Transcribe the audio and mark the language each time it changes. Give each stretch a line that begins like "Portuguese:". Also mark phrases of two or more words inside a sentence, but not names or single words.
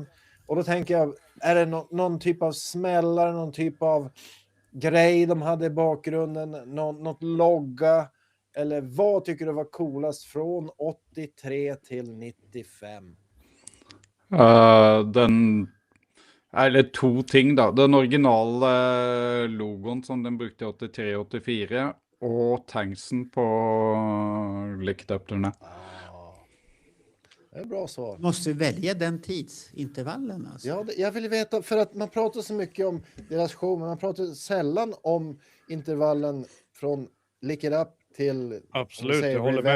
Swedish: Och då tänker jag, är det någon typ av smällare, någon typ av grej de hade i bakgrunden, något logga, eller vad tycker du var coolast från 83 till 95?
Norwegian: Eller to ting da. Den originale logoen som den brukte i 83-84, og tanksen på Licked Up turné.
Swedish: Det är bra svar. Måste välja den tidsintervallen alltså. Ja, jag vill veta, för att man pratar så mycket om deras show, men man pratar sällan om intervallen från Lick It Up till... Absolut, jag håller med.